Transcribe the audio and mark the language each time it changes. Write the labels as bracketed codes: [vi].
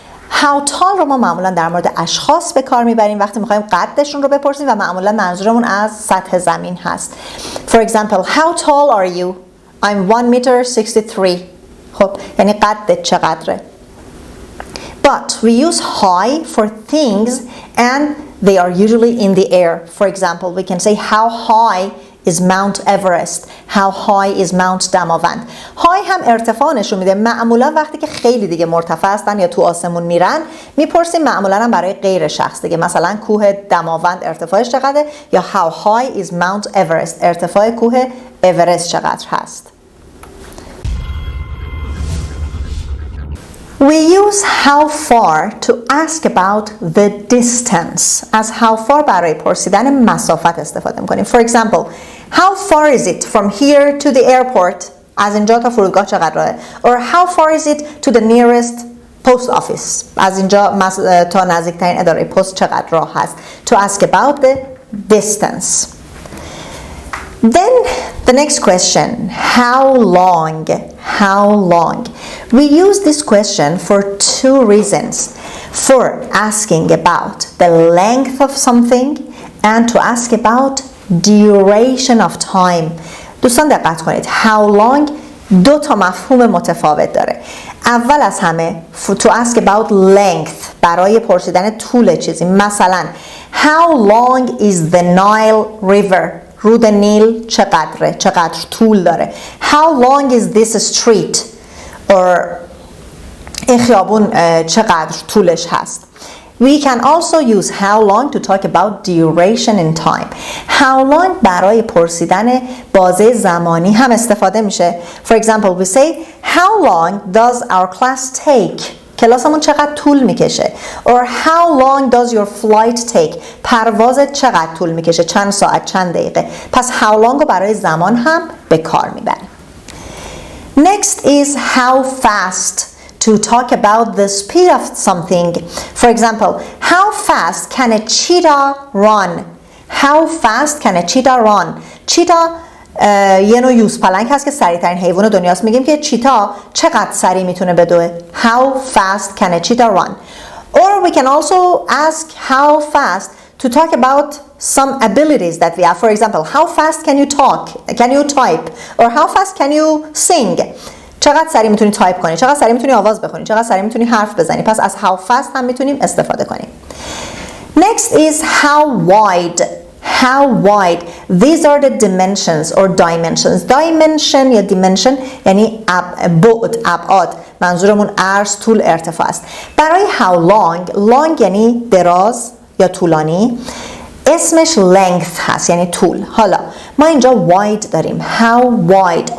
[fa] how tall رو ما معمولا در مورد اشخاص به کار میبریم وقتی میخوایم قدشون رو بپرسیم و معمولا منظورمون از سطح زمین هست. [en] For example, how tall are you? I'm 1.63 m. [fa] خب یعنی قدت چقدره؟ [en] But we use high for things and they are usually in the air. For example, we can say how high is Mount Everest. How high is Mount Damavand. [fa] high هم ارتفاع نشون میده. معمولا وقتی که خیلی دیگه مرتفع هستن یا تو آسمون میرن میپرسیم معمولا هم برای غیر شخص دیگه. مثلا کوه دماوند ارتفاعش چقدره یا [en] how high is Mount Everest. [fa] ارتفاع کوه اورست چقدر هست. [en] We use how far to ask about the distance. [fa] از how far برای پرسیدن مسافت استفاده میکنیم. [en] For example, how far is it from here to the airport? [fa] از اینجا تا فرودگاه چقدر راهه؟ [en] Or how far is it to the nearest post office? [fa] از اینجا تا نزدیکترین اداره پست چقدر راه هست? [en] To ask about the distance. Then the next question, how long? How long? We use this question for two reasons. For asking about the length of something and to ask about duration of time. [fa] دوستان دقت کنید. How long دو تا مفهوم متفاوت داره. اول از همه [en] to ask about length [fa] برای پرسیدن طول چیزی. [en] مثلا how long is the Nile River? [fa] رود نیل چقدره؟ چقدر طول داره؟ [en] How long is this street? or [fa] این خیابون چقدر طولش هست؟ [en] We can also use how long to talk about duration in time. [fa] How long برای پرسیدن بازه زمانی هم استفاده میشه. [en] For example, we say how long does our class take? [fa] کلاسمون چقدر طول میکشه. [en] Or how long does your flight take? [fa] پروازت چقدر طول میکشه؟ چند ساعت، چند دقیقه. پس how long رو برای زمان هم به کار میبریم. [en] Next is how fast to talk about the speed of something. For example, how fast can a cheetah run? How fast can a cheetah run? [fa] cheetah یه نوع یوزپلنگ هست که سریع‌ترین حیوان دنیاست. میگیم که چیتا چقدر سریع میتونه بدوه. [en] How fast can a cheetah run? Or we can also ask how fast to talk about some abilities that we have. For example, how fast can you talk? Can you type? Or how fast can you sing? [fa] چقدر سریع میتونی تایپ کنی؟ چقدر سریع میتونی آواز بخونی؟ چقدر سریع میتونی حرف بزنی؟ پس از how fast هم میتونیم استفاده کنیم. [en] Next is how wide. How wide. These are the dimensions or dimensions. [fa] Dimension یا dimension یعنی بعد، ابعاد. منظورمون عرض، طول، ارتفاع است. برای how long, long یعنی دراز یا طولانی. اسمش length هست یعنی طول. حالا ما اینجا wide داریم. [en] How wide.